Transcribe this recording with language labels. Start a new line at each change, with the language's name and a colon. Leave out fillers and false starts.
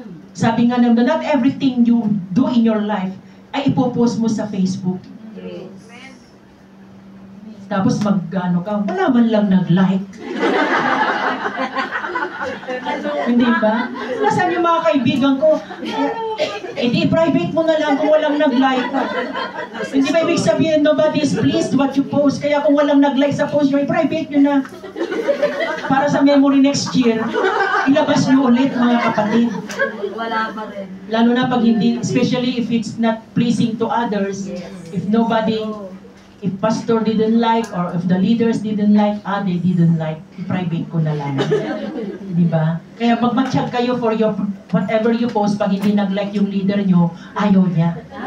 Filipino: Sabi nga naman,
English: not everything you do in your life
Filipino: ay ipopost mo sa Facebook. Tapos mag-ano ka, wala man lang nag-like. Hindi ba? Nasaan yung mga kaibigan ko? Hindi, private mo na lang kung walang nag-like ka. Hindi ba ibig sabihin,
English: nobody is pleased what you post.
Filipino: Kaya kung walang nag-like sa post nyo, i-private nyo na. Para sa
English: memory next year,
Filipino: ilabas nyo ulit, mga kapatid. Wala pa rin. Lalo na pag hindi,
English: especially if it's not pleasing to others, if nobody, if pastor didn't like, or if the leaders didn't like, they didn't like,
Filipino: i-private ko na lang. Di ba? Kaya pag mag-check kayo
English: for your, whatever you post,
Filipino: pag hindi nag-like yung leader nyo, ayaw niya.